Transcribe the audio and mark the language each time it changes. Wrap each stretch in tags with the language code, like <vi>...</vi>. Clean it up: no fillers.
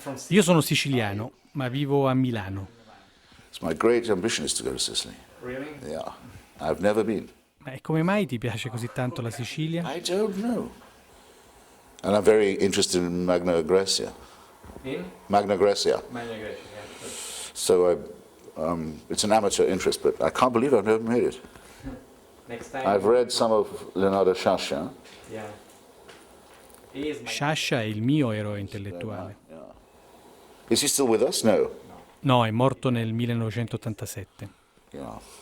<it>Io sono siciliano, ma vivo a Milano.</it> <en>It's my great ambition is to go to Sicily. Really? Yeah. I've never been.</en> <it>E come mai ti piace così tanto la Sicilia?</it> <en>I don't know. And I'm very interested in Magna Graecia. In? Magna Graecia. Magna Graecia, yeah. So it's an amateur interest, but I can't believe I've never made it. Next time. I've read some of Leonardo Sciascia. Yeah. He is my...</en> <it>Sciascia è il mio eroe intellettuale.</it> <en>Yeah. Is he still with us? No.</en> <it>No, è morto nel 1987.</it> <en>Yeah.</en>